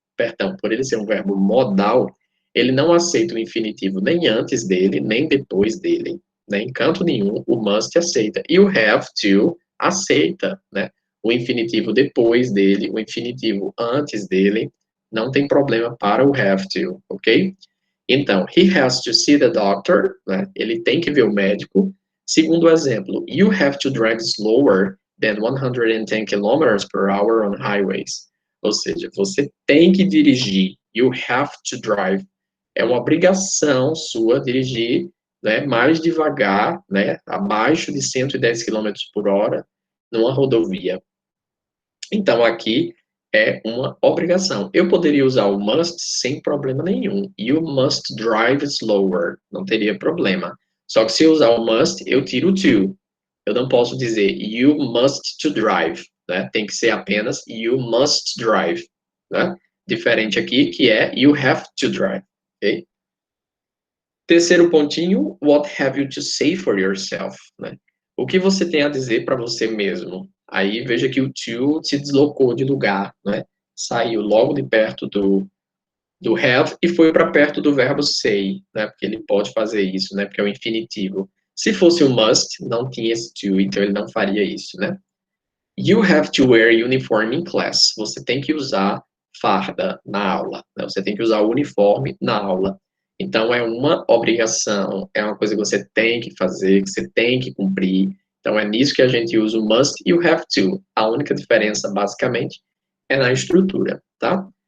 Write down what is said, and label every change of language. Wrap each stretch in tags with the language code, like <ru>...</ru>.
<pt>Perdão, por ele ser um verbo modal, ele não aceita o infinitivo nem antes dele, nem depois dele, né? Em canto nenhum, o must aceita. E o have to aceita, né? O infinitivo depois dele, o infinitivo antes dele, não tem problema para o have to, ok? Então,</pt> <en>he has to see the doctor,</en> <pt>né? Ele tem que ver o médico. Segundo exemplo,</pt> <en>you have to drive slower than 110 kilometers per hour on highways.</en> <pt>Ou seja, você tem que dirigir.</pt> <en>You have to drive.</en> <pt>É uma obrigação sua dirigir, né, mais devagar, né, abaixo de 110 quilômetros por hora numa rodovia. Então, aqui é uma obrigação. Eu poderia usar o must sem problema nenhum.</pt> <en>You must drive slower.</en> <pt>Não teria problema. Só que se eu usar o must, eu tiro o to. Eu não posso dizer</pt> <en>you must to drive.</en> <pt>Né? Tem que ser apenas</pt> <en>you must drive.</en> <pt>Né? Diferente aqui, que é</pt> <en>you have to drive. Okay?</en> <pt>Terceiro pontinho,</pt> <en>what have you to say for yourself?</en> <pt>Né? O que você tem a dizer para você mesmo? Aí veja que o to se deslocou de lugar, né? Saiu logo de perto do have e foi para perto do verbo say, né? Porque ele pode fazer isso, né? Porque é o infinitivo. Se fosse o must, não tinha esse to, então ele não faria isso, né?</pt> <en>You have to wear uniform in class.</en> <pt>Você tem que usar farda na aula. Né? Você tem que usar o uniforme na aula. Então, é uma obrigação, é uma coisa que você tem que fazer, que você tem que cumprir. Então, é nisso que a gente usa o must e o have to. A única diferença, basicamente, é na estrutura, tá?</pt>